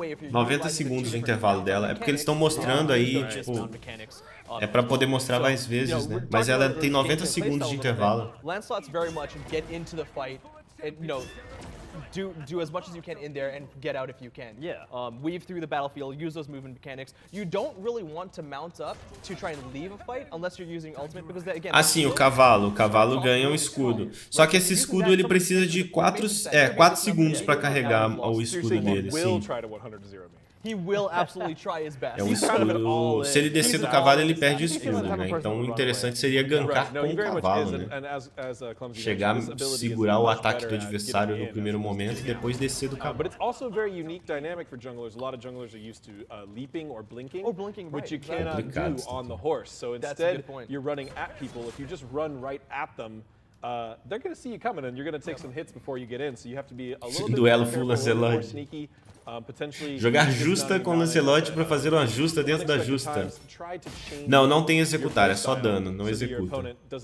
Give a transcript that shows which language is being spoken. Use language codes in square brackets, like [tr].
[pt] 90 segundos de intervalo dela. É porque eles estão mostrando aí, tipo... É pra poder mostrar mais vezes, né? Mas ela tem 90 segundos de intervalo. [en] Lancelot's very much get into the fight and, do as much as you can in there and get out if you can. Weave through the battlefield, use those movement mechanics. You don't really want to mount up to try and leave a fight unless you're using ultimate because again. [pt] Assim, o cavalo ganha um escudo. Só que esse escudo ele precisa de 4 segundos pra carregar o escudo dele, sim. [en] He will absolutely try his best. [pt] É um escudo. Se ele descer do cavalo, ele perde o escudo, né? Então o interessante seria gankar com o cavalo, né? Chegar, segurar o ataque do adversário no primeiro momento e depois descer do cavalo. [en] But it's also a very unique dynamic for junglers. A lot of junglers are used to leaping or blinking, which you cannot do on the horse. So instead, you're running at people. If you just run right at them, they're going to see you coming and you're going to take some hits before you get in. So you have to be a little bit more sneaky. [pt] Jogar justa com Lancelot pra fazer uma justa dentro da justa. Não, não tem executar, é só dano, não executa.